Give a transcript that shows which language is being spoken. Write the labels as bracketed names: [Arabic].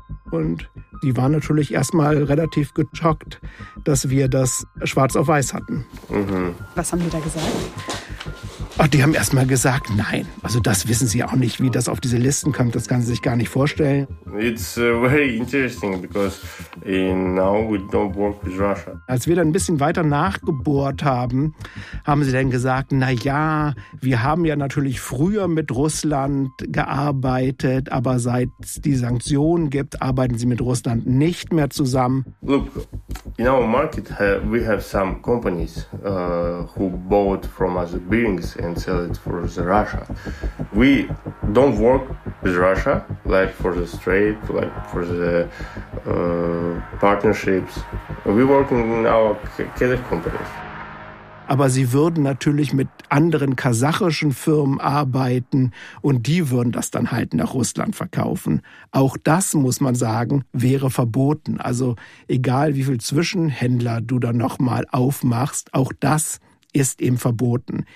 [German] Und die waren natürlich erstmal relativ geschockt, dass wir das schwarz auf weiß hatten. Mhm. Was haben die da gesagt? Ach, die haben erstmal gesagt, nein. Also das wissen sie auch nicht, wie das auf diese Listen kommt. Das kann sie sich gar nicht vorstellen. [English] It's very interesting because now we don't work with Russia. [German] Als wir dann ein bisschen weiter nachgebohrt haben, haben sie dann gesagt, na ja, wir haben ja natürlich früher mit Russland gearbeitet, aber seit es die Sanktionen gibt, arbeiten sie mit Russland nicht mehr zusammen. [English] Look, in our market we have some companies who bought from us bearings and sell it for the Russia. We don't work with Russia, like for the trade, like for the partnerships. We work in our Kazakh companies. [German] Aber sie würden natürlich mit anderen kasachischen Firmen arbeiten und die würden das dann halt nach Russland verkaufen. Auch das, muss man sagen, wäre verboten. Also egal, wie viel Zwischenhändler du da nochmal aufmachst, auch das ist eben verboten.